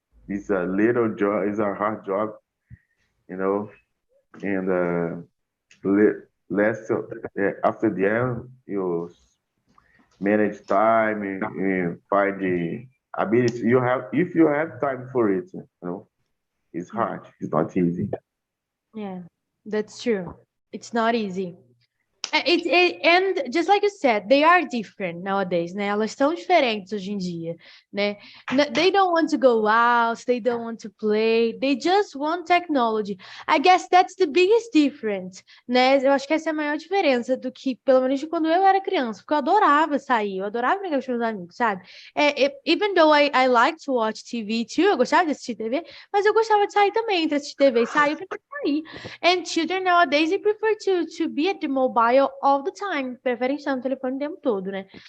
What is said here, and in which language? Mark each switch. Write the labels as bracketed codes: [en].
[en] It's a little job. It's a hard job, and less after the end you manage time and find the ability you have if you have time for it. It's hard. It's not easy. Yeah, that's true. It's not easy. And just like you said, they are different nowadays, né? [pt] Elas são diferentes hoje em dia, né? [en] They don't want to go out, they don't want to play, they just want technology. I guess that's the biggest difference, né? [pt] Eu acho que essa é a maior diferença do que, pelo menos de quando eu era criança, porque eu adorava sair, eu adorava brincar com meus amigos, sabe? [en] Even though I like to watch TV too, [pt] eu gostava de assistir TV, mas eu gostava de sair também, entre assistir TV e sair, eu preferia sair. [en] And children nowadays, they prefer to be at the mobile all the time, [pt] preferem estar no telefone o tempo todo, [en] né?